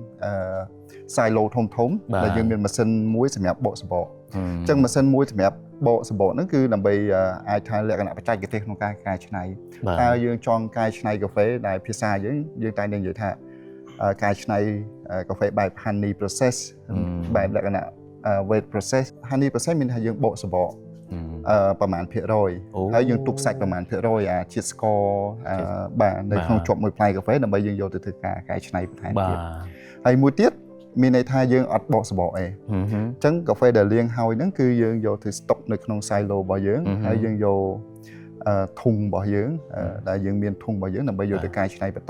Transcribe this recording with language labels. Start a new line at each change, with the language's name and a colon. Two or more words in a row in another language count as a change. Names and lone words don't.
Khmer: silo ធំដែលយើងមានម៉ាស៊ីនមួយសម្រាប់បកសំបកអញ្ចឹងម៉ាស៊ីនមួយសម្រាប់បកសំបកហ្នឹងគឺដើម្បីអាចថាលក្ខណៈបច្ចេកទេសក្នុងការកែច្នៃតើយើងចង់កែ ច្នៃកាហ្វេដែលភាសាយើងតែនិយាយថាកែច្នៃកាហ្វេបែប
English: honey process
Khmer: បែបលក្ខណៈ
English: weight process honey process
Khmer: មានថាយើង បកសំបកប្រមាណភាគរយហើយយើងទុកសាច់ប្រមាណភាគរយជាតិស្ករបាទនៅក្នុងជាប់មួយផ្លែកាហ្វេដើម្បីយើងយកទៅធ្វើការកែច្នៃបន្ថែមទៀតហើយមួយទៀតមានន័យថាយើងអត់បកសបកអីអញ្ចឹងកាហ្វេដែលលាងហើយហ្នឹងគឺយើងយកទៅស្តុកនៅក្នុង silo របស់យើងហើយយើងយកធុងរបស់យើងដែលយើងមានធុងរបស់យើងដើម្បីយកទៅកែច្នៃបន្ត